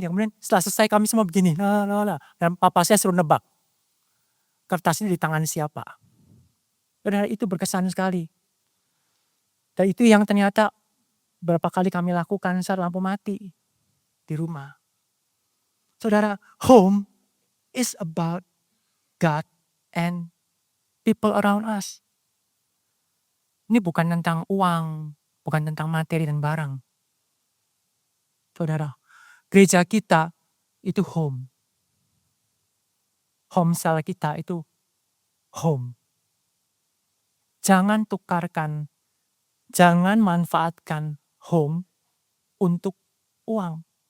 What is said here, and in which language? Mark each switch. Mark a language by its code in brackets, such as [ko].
[id] Dan kemudian setelah selesai kami semua begini. Dan papa saya suruh nebak. Kertasnya di tangan siapa. Dan itu berkesan sekali. Dan itu yang ternyata berapa kali kami lakukan saat lampu mati di rumah. [en] Saudara, home is about God and people around us. [id] Ini bukan tentang uang, bukan tentang materi dan barang. Saudara, gereja kita itu home. Home cell kita itu home. Jangan tukarkan, jangan manfaatkan home untuk uang.